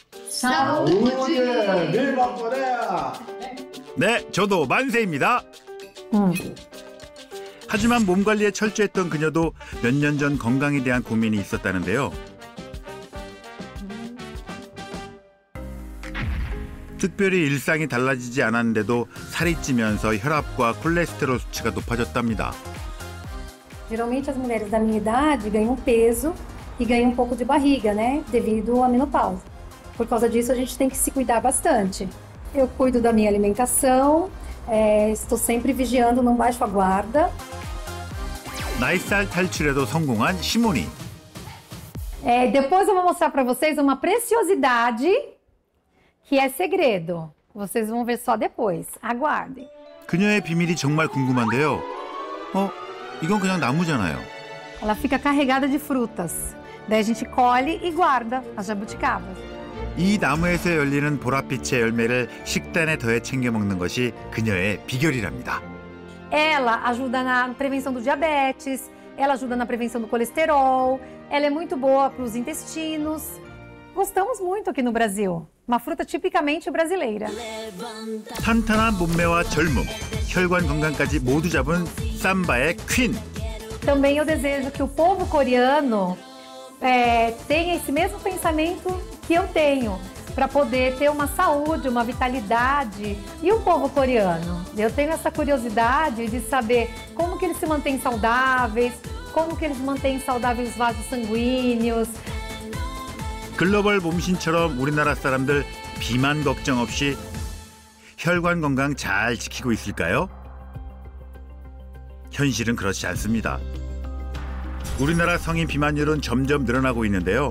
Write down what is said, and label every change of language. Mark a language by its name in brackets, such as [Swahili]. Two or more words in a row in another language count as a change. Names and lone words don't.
[Korean] 네, 저도 만세입니다. 하지만 몸 관리에 철저했던 그녀도 몇 년 전 건강에 대한 고민이 있었다는데요. 특별히 일상이 달라지지 않았는데도 살이 찌면서 혈압과 콜레스테롤 수치가 높아졌답니다. [Portuguese] Geralmente as mulheres da minha idade ganham peso e ganham um pouco de barriga, né? Devido à menopausa. Por causa disso, a gente tem que se cuidar bastante. Eu cuido da minha alimentação, estou sempre vigiando, não baixo a guarda. [Korean] 나이살 탈출에도 성공한 시모니. [Portuguese] Depois eu vou mostrar para vocês uma preciosidade que é segredo. Vocês vão ver só depois. Aguardem. [Korean] 그녀의 비밀이 정말 궁금한데요. 이건 그냥 나무잖아요. [Portuguese] Ela fica carregada de frutas. Daí a gente colhe e guarda as jabuticabas. [Korean] 이 나무에서 열리는 보랏빛의 열매를 식단에 더해 챙겨 먹는 것이 그녀의 비결이랍니다. [Portuguese] Ela ajuda na prevenção do diabetes, ela ajuda na prevenção do colesterol, ela é muito boa para os intestinos. Gostamos muito aqui no Brasil. Uma fruta tipicamente brasileira. [Korean] 탄탄한 몸매와 젊음, 혈관 건강까지 모두 잡은 삼바의 퀸. [Portuguese] Também eu desejo que o povo coreano tenha esse mesmo pensamento que eu tenho, para poder ter uma saúde, uma vitalidade. E o povo coreano? Eu tenho essa curiosidade de saber como que eles se mantêm saudáveis, como que eles mantêm saudáveis os vasos sanguíneos. [Korean] 글로벌 몸신처럼 우리나라 사람들 비만 걱정 없이 혈관 건강 잘 지키고 있을까요? 현실은 그렇지 않습니다. 우리나라 성인 비만율은 점점 늘어나고 있는데요.